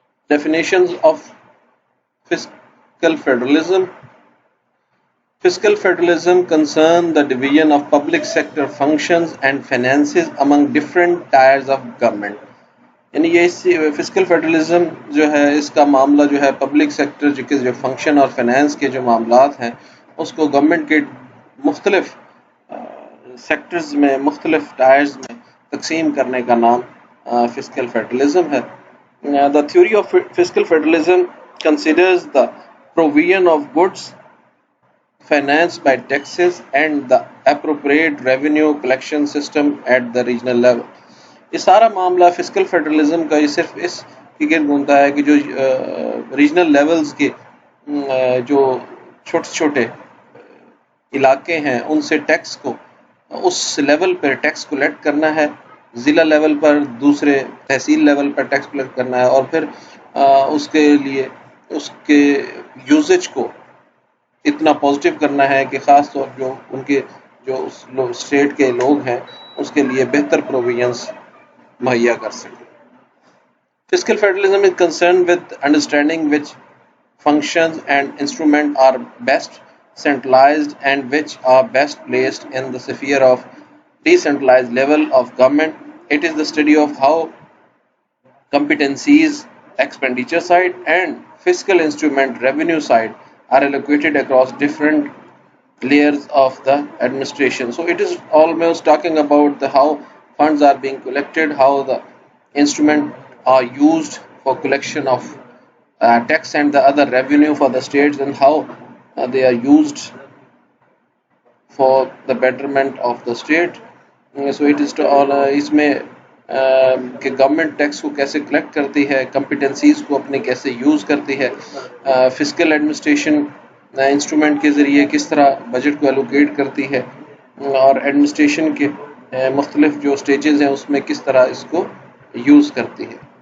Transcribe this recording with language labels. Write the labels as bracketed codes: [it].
[en] Definitions of fiscal federalism. Fiscal federalism concerns the division of public sector functions and finances among different tiers of government. [ur] یعنی یہ fiscal federalism جو ہے اس کا معاملہ جو ہے پبلک سیکٹر جو فنکشن اور فینانس کے جو معاملات ہیں اس کو گورنمنٹ کے مختلف سیکٹرز میں مختلف ٹائرز میں تقسیم کرنے کا نام فسکل فیڈرلزم ہے. [en] The theory of fiscal federalism considers the provision of goods financed by taxes and the appropriate revenue collection system at the regional level. [ur] یہ سارا معاملہ فسکل فیڈرلزم کا یہ صرف اس کی گرد گھومتا ہے کہ جو ریجنل لیولز کے جو چھوٹے چھوٹے علاقے ہیں ان سے ٹیکس کو اس لیول پر ٹیکس کلیکٹ کرنا ہے، ضلع لیول پر دوسرے تحصیل لیول پر ٹیکس کلیکٹ کرنا ہے، اور پھر اس کے لیے اس کے یوزج کو اتنا پازیٹیو کرنا ہے کہ خاص طور جو ان کے جو اسٹیٹ کے لوگ ہیں اس کے لیے بہتر پروویژنس مہیا کر سکیں. [en] Fiscal federalism is concerned with understanding which functions and instruments are best centralized and which are best placed in the sphere of decentralized level of government. It is the study of how competencies, expenditure side and fiscal instrument revenue side are allocated across different layers of the administration. So it is almost talking about how funds are being collected, how the instruments are used for collection of tax and the other revenue for the states, and how they are used for the betterment of the state. [ur] So it is to all اس میں کہ government tax کو کیسے collect کرتی ہے، competencies کو اپنے کیسے use کرتی ہے، فسکل ایڈمنسٹریشن انسٹرومنٹ کے ذریعے کس طرح بجٹ کو ایلوکیٹ کرتی ہے، اور ایڈمنسٹریشن کے مختلف جو سٹیجز ہیں اس میں کس طرح اس کو یوز کرتی ہے.